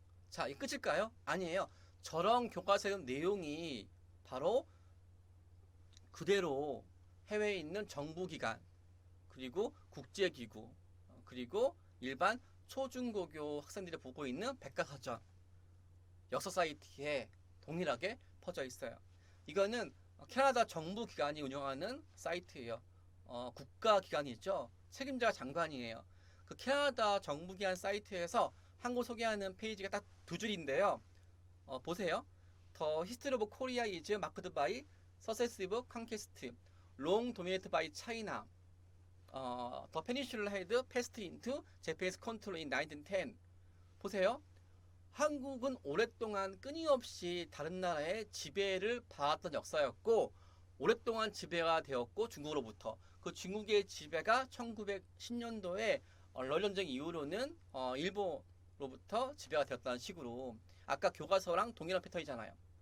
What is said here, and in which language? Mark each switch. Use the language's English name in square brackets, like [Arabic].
[Korean] 자, 이 끝일까요? 아니에요. 저런 교과서의 내용이 바로 그대로 해외에 있는 정부기관, 그리고 국제기구, 그리고 일반 초중고교 학생들이 보고 있는 백과사전, 역사 사이트에 동일하게 퍼져 있어요. 이거는 캐나다 정부 기관이 운영하는 사이트예요. 국가기관이죠. 책임자 장관이에요. 그 캐나다 정부 기관 사이트에서 한국 소개하는 페이지가 딱 두 줄인데요. 보세요. [English] The history of Korea is marked by successive conquest, long dominated by China. The peninsula had passed into Japanese control in 1910. [Korean] 보세요. 한국은 오랫동안 끊임없이 다른 나라의 지배를 받았던 역사였고 오랫동안 지배가 되었고 중국으로부터 그 중국의 지배가 1910년도에 러일전쟁 이후로는 일본으로부터 지배가 되었다는 식으로 아까 교과서랑 동일한 패턴이잖아요.